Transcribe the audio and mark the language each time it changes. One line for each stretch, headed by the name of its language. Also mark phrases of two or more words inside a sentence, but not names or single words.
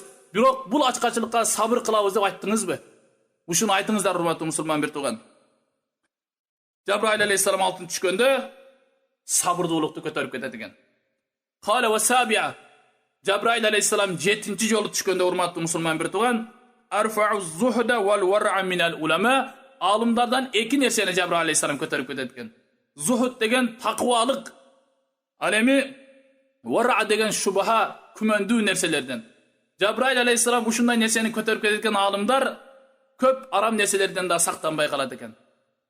Kyrgyz: Бирок бул ачкачылыкка сабыр кылабыз деп айттыңызбы? Ушуну айтыңыздар, урматтуу мусулман бир туган. Жабраил алейхиссалам 6-ты түшкөндө сабырдуулукту көтөрүп кетет экен.
Arabic: قال والسابعة.
Kyrgyz: Жабраил алейхиссалам 7-ти жолу түшкөндө, урматтуу мусулман бир туган,
Arabic: ارفعوا الزهد والورع من العلماء.
Kyrgyz: Алымдардан эки нерсени Жабраил алейхиссалам көтөрүп кетет экен. Зухд деген такыбалык. Ал эми вар'a деген шубха, күмөндүү нерселерден. Жабраил алейхиссалам ушундай нерсени көтөрүп кетет экен. Алымдар көп арам нерселерден да сактанбай калат экен.